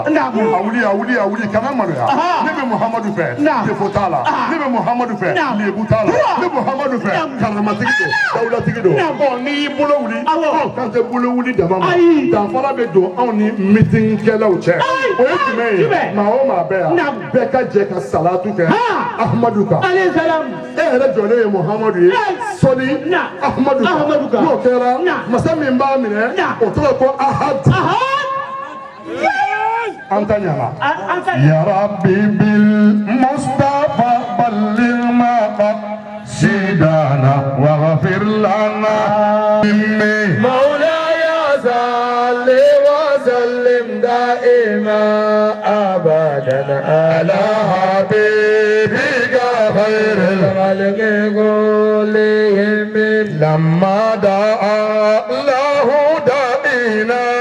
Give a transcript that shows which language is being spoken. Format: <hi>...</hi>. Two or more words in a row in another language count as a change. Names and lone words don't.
<bm>a wuli kana maloya ne bɛ Muhamadu fɛ defo t'a la ne bɛ Muhamadu fɛ lebu t'a la ne bɛ Muhamadu fɛ karamatigi don dawulatigi don n'i y'i bolo wuli k'an tɛ bolo wuli dama ma danfara bɛ don anw ni mitingikɛlaw cɛ o ye jumɛn ye maa o maa bɛ yan bɛɛ ka jɛ ka salatu kɛ Ahmadu kan e yɛrɛ jɔlen ye Muhamadu ye sɔli Ahmadu kan n'o kɛra masa min b'a minɛ o tɔgɔ ko Ahad</bm> <ar>أنت يا ربي بالمصطفى بلغ مقاصدنا واغفر لنا مولاي صل وسلم دائما أبدا على حبيبك خير الخلق كلهم لما دعا الله دائنا</ar>